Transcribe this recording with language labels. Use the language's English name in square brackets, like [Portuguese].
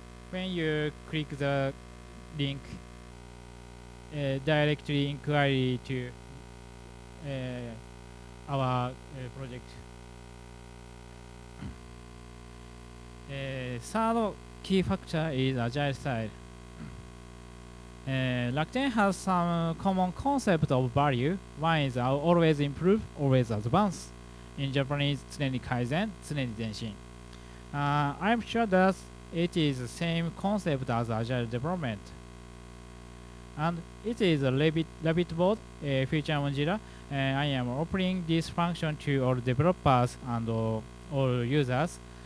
[English] When you click the link, directly inquiry to our project. Third key factor is agile style. Rakuten has some common concept of value. One is always improve, always advance. In Japanese, [Japanese] 常に改善、常に前進。 [English] I'm sure that it is the same concept as agile development. And it is a Rabbit board feature on Jira. I am opening this function to all developers and all users.